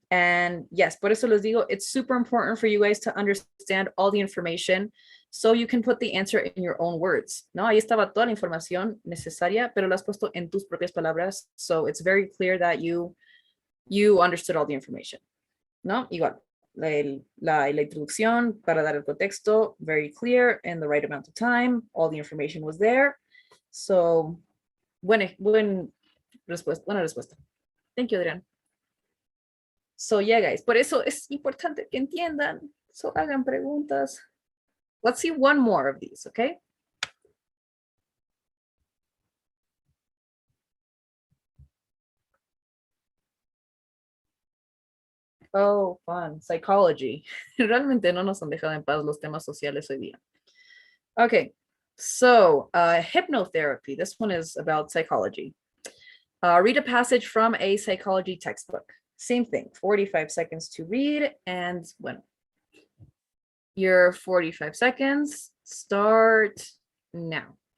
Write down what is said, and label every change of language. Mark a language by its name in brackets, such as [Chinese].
[English] And yes, [Spanish] por eso les digo, [English] it's super important for you guys to understand all the information so you can put the answer in your own words. [Spanish] No, ahí estaba toda la información necesaria, pero la has puesto en tus propias palabras. [English] So it's very clear that you understood all the information. [Spanish] No, igual. La introducción para dar el contexto, [English] very clear in the right amount of time. All the information was there. So, [Spanish] buena respuesta. [English] Thank you, Adrián. So, yeah, guys, [Spanish] por eso es importante que entiendan. So, hagan preguntas. [English] Let's see one more of these, okay? Oh, fun. Psychology. [Spanish] Realmente no nos han dejado en paz los temas sociales hoy día. [English] Okay, so hypnotherapy. This one is about psychology. Read a passage from a psychology textbook. Same thing, 45 seconds to read. And when your 45 seconds start now.